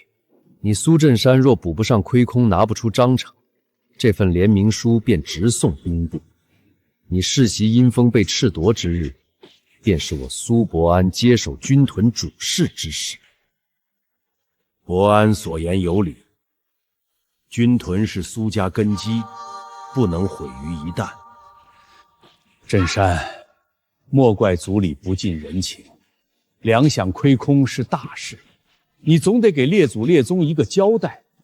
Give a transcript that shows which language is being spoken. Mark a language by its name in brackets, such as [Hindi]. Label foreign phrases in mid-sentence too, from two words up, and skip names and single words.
[Chinese] 你蘇振山若補不上虧空，拿不出章程，這份聯名書便直送兵部。你世襲陰封被褫奪之日，便是我蘇伯安接手軍屯主事之時。伯安所言有理，軍屯是蘇家根基，不能毀於一旦。振山，莫怪族裡不近人情，糧饷虧空是大事，你總得給列祖列宗一個交代。